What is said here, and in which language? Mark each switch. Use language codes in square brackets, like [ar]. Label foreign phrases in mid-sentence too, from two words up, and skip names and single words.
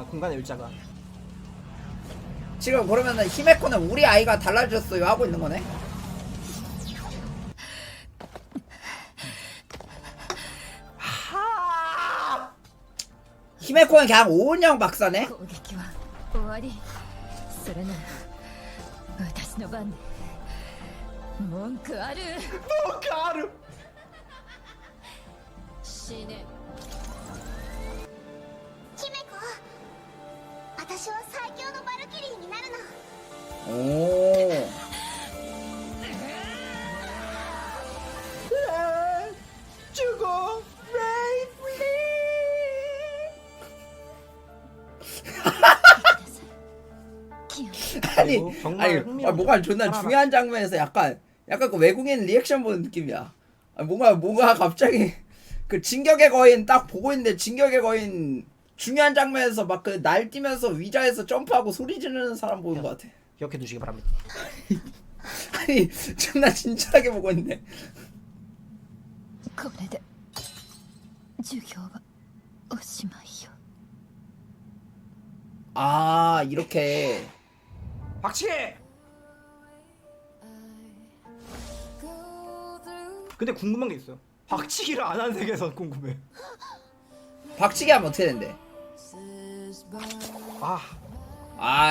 [ko] 공간의 율자가. 지금 그러면은 히메코는 우리 아이가 달라졌어요 하고 있는 거네? 히메코는 그냥 오은영 박사네? [ja] 攻撃は終わり。それなら私の番で文句ある。文句ある. 死ね。ヒメコ私は最強のバルキリーになるの。 오. [ko] 죽어. 아니, 그리고 정말 아니, 흥미로운 뭔가 존나 하나하나. 중요한 장면에서 약간 그 외국인 리액션 보는 느낌이야. 뭔가 갑자기 그 진격의 거인 딱 보고 있는데 진격의 거인 중요한 장면에서 막 그 날뛰면서 위자에서 점프하고 소리 지르는 사람 보는 것 같아. 기억해 두시기 바랍니다. 아니, 존나 진지하게 보고 있네. [ja] これで授業はおしまいよ。 [ko] 아, 이렇게. 박치기! 근데 궁금한 게 있어요. 박치기를 안 하는 세계에서 궁금해. 박치기 하면 어떻게 된대? 아,